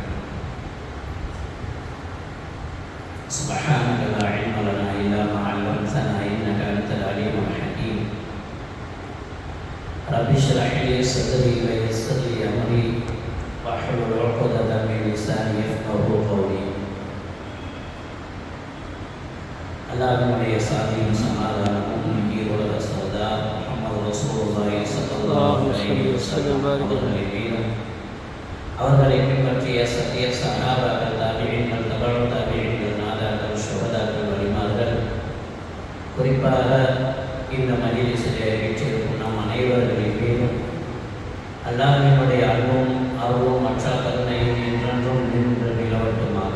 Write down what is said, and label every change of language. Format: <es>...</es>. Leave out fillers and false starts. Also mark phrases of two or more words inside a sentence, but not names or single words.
<ar>سبحانك لا علم لنا إلا ما علمتنا إنك أنت العليم الحكيم. رب اشرح لي صدري ويسر لي أمري واحلل عقدة من لساني يفقهوا قولي.</ar> <ta>அல்லாஹ்வுடைய சாந்தியும் சமாதானமும் ஈரோட சர்தார் முஹம்மது ரசூலுல்லாஹி</ta> <ar>صلى الله عليه وسلم</ar> <ta>அவர்களை பின்பற்றிய சத்திய சஹாபாக்கள், தாபிஈன்கள், தபஉ தாபிஈன்கள், நாதாக்கள், ஷுஹதாக்கள், வலிமார்கள், குறிப்பாக இந்த மஜ்லிஸிலே வீற்றிருக்கும் நம் அனைவர்களின் மீதும் அல்லாஹ்வினுடைய அன்பும் அருளும் மற்ற கருணையும் என்றென்றும் நின்று நிலவட்டுமாக.</ta>